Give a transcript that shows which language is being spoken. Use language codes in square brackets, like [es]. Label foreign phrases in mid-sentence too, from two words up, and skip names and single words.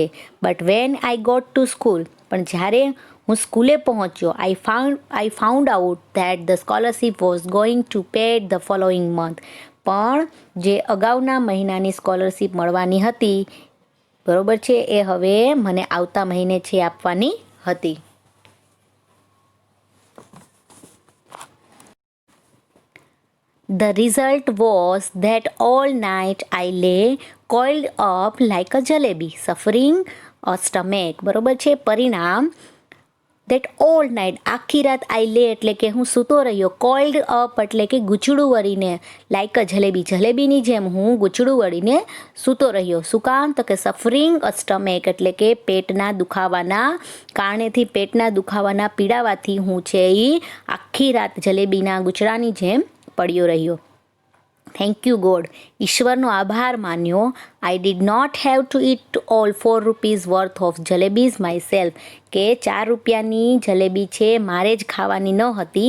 [en] but when I got to school, [gu] પણ જ્યારે હું સ્કૂલે પહોંચ્યો, [en] I found out that the scholarship was going to paid the following month. [gu] પણ જે અગાઉના મહિનાની સ્કોલરશીપ મળવાની હતી, બરાબર છે, એ હવે મને આવતા મહિને છે આપવાની હતી. [en] The result was that all night I lay coiled up like a jalebi, suffering a stomach. [gu] બરોબર છે. પરિણામ [en] that all night, [gu] આખી રાત [en] I lay [gu] એટલે કે હું સૂતો રહ્યો, [en] coiled up [gu] એટલે કે ગૂંચળું વળીને, [en] like a [gu] જલેબી, જલેબીની જેમ હું ગૂંચળું વળીને સૂતો રહ્યો. શું કામ? તો કે [en] suffering a stomach [gu] એટલે કે પેટના દુખાવાના કારણેથી, પેટના દુખાવાના પીડાવાથી હું છે એ આખી રાત જલેબીના ગૂંચળાની જેમ પડ્યો રહ્યો. [en] thank you God, [gu] ઈશ્વરનો આભાર માન્યો. [en] I did not have to eat all 4 rupees worth of jalebis myself, [gu] કે 4 રૂપિયાની જલેબી છે મારે જ ખાવાની ન હતી.